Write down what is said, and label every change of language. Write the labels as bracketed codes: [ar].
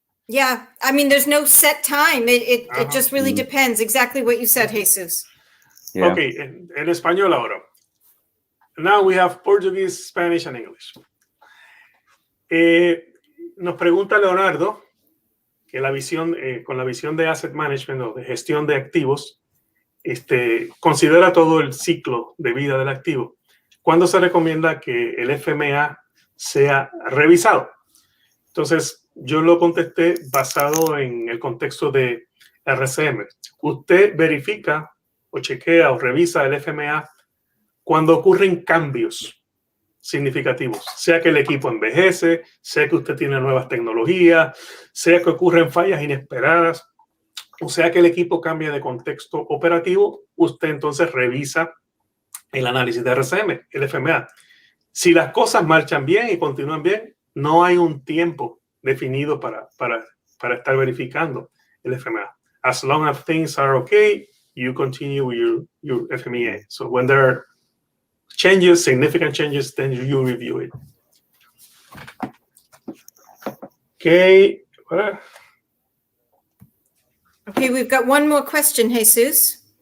[en] Yeah, I mean, there's no set time. It just really depends. Exactly what you said, Jesus. Yeah. [es] Okay, en español ahora. [en] Now we have Portuguese, Spanish, and English. [es] Nos pregunta Leonardo que con la visión de asset management o de gestión de activos, considera todo el ciclo de vida del activo. ¿Cuándo se recomienda que el FMEA sea revisado? Entonces, yo lo contesté basado en el contexto de RCM. Usted verifica o chequea o revisa el FMEA cuando ocurren cambios significativos, sea que el equipo envejece, sea que usted tiene nuevas tecnologías, sea que ocurren fallas inesperadas, o sea que el equipo cambia de contexto operativo, usted entonces revisa el análisis de RCM, el FMEA. Si las cosas marchan bien y continúan bien, no hay un tiempo definido para estar verificando el FMEA. [en] As long as things are okay, you continue with your FMEA. So when there are changes, significant changes, then you review it. Okay. Okay, we've got one more question, Jesus.